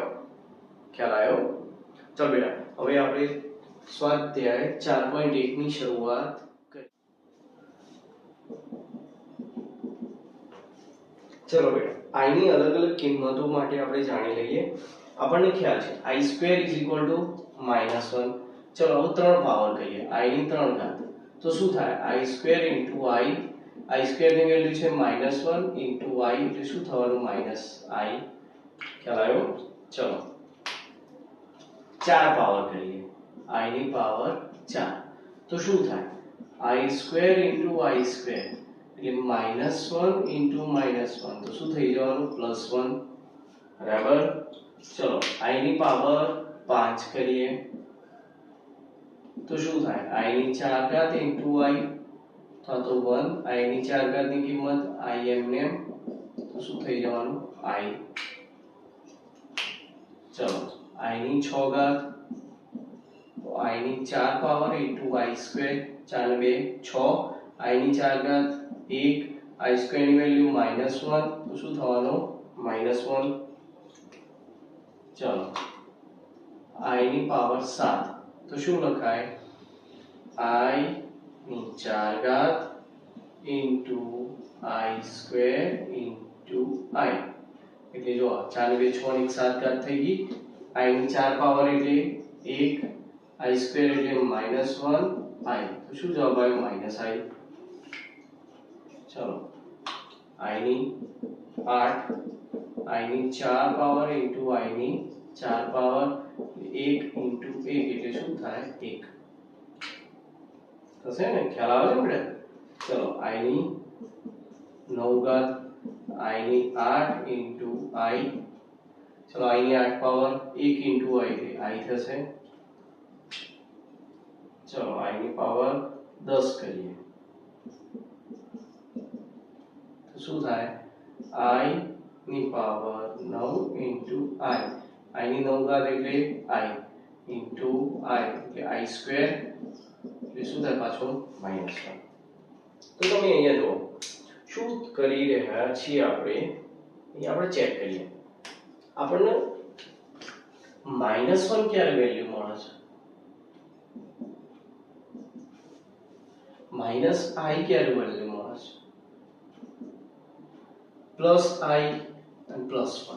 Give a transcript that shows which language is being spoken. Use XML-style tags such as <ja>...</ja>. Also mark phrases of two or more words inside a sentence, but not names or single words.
<gu>ખ્યાલ આવ્યો? ચાલ બેટા હવે આપણે સ્વાધ્યાય 4.1 ની શરૂઆત કરીએ. ચલો બેટા i ની અલગ અલગ કિંમતો માટે આપણે જાણી લઈએ. આપણને ખ્યાલ છે</gu> <en>i square is equal to -1.</en> <gu>ચલો હવે ત્રણ પાવર કહીએ i ની 3 ઘાત તો શું થાય</gu> <en>i square into i square</en> <gu>ની વેલ્યુ છે</gu> <en>-1 into i</en> <gu>એટલે શું થવાનું -i. ખ્યાલ આવ્યો? ચલો 4 પાવર કરીએ i ની પાવર 4 તો શું થાય</gu> <en>i square into i square</en> <gu>એટલે</gu> <en>-1 into -1</en> <gu>તો શું થઈ જવાનું +1. બરાબર. ચલો i ની પાવર 5 કરીએ તો શું થાય i ની 4 ઘાત</gu> <en>into i</en> <gu>તો 1 i ની 4 ઘાત ની કિંમત i એમને તો શું થઈ જવાનું i. ચલો i ની 6 ઘાત તો i ની 4 પાવર</gu> <en>into i square</en> <gu>4 ને 2 6 i ની 4 ઘાત 1</gu> <en>i square</en> <gu>ની વેલ્યુ -1 તો શું થવાનું -1. ચલો i ની પાવર 7 તો શું લખાય i ની 4 ઘાત</gu> <en>into i square into i</en> <gu>એટલે જો 4 ને 2 6 ની 7 ઘાત થઈ ગઈ. i ની 4 પાવર એટલે 1</gu> <en>i square</en> <gu>એટલે -1 i તો શું જવાબ આવ્યો -i. ચલો i ની 8 i ની 4 પાવર</gu> <en>into i</en> <gu>ની 4 પાવર</gu> <en>1 into 1</en> <gu>એટલે શું થાય 1 થશે ને? ખ્યાલ આવે છે બેટા? ચલો i ની 9 ઘાત i ની 8</gu> <en>into i,</en> <gu>ચલો i ની 8 પાવર</gu> <en>1 into i</en> <gu>એટલે i થશે, ચલો i ની પાવર 10 કરીએ તો શું થાય, i ની પાવર 9</gu> <en>into i,</en> <gu>i ની 9 ઘાત એટલે</gu> <en>i into i</en> <gu>એટલે</gu> <en>i square</en> <gu>એટલે શું થાય પાછું -1. તો તમે અહીંયા જુઓ શું કરી રહ્યા છીએ આપણે, અહીંયા આપણે ચેક કરીએ આપણને -1 ક્યારે વેલ્યુ મળે છે, -i ક્યારે વેલ્યુ મળે છે, +i અને +1.</gu>